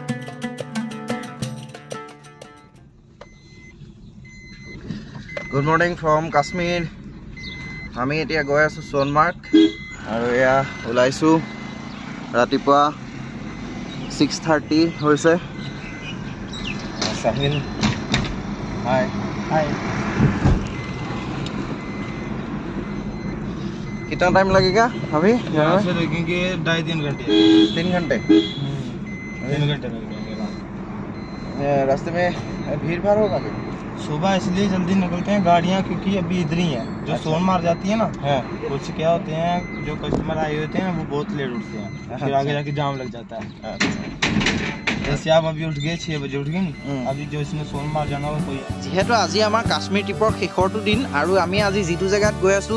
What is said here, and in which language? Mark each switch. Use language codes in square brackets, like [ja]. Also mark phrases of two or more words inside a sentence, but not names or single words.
[en] good morning from [as] কাশ্মীৰ আমি এতিয়া গৈ আছোঁ সোণমাৰ্গ আৰু এয়া ওলাইছোঁ ৰাতিপুৱা 6:30 হৈছে [hi] साहिल हाय हाय कितना टाइम लगेगा अभी यहाँ से लगेंगे 2.5-3 घंटे 3 घंटे 3 घंटे लगेंगे रास्ते में भीड़ भाड़ होगा क्या सुबह इसलिए जल्दी निकलते हैं गाड़ियाँ क्योंकि अभी इधर ही हैं जो अच्छा। सोनमार्ग जाती है ना हाँ कुछ क्या होते हैं जो कस्टमर आए होते हैं वो बहुत लेट उठते हैं फिर आगे जाके जाम लग जाता है जैसे आप अभी उठ गए 6 बजे उठ गए नी अभी जो इसमें सोनमार्ग जाना हो कोई [as] যেহেতু আজি আমাৰ কাশ্মীৰ ট্ৰিপৰ শেষৰটো দিন আৰু আমি আজি যিটো জেগাত গৈ আছোঁ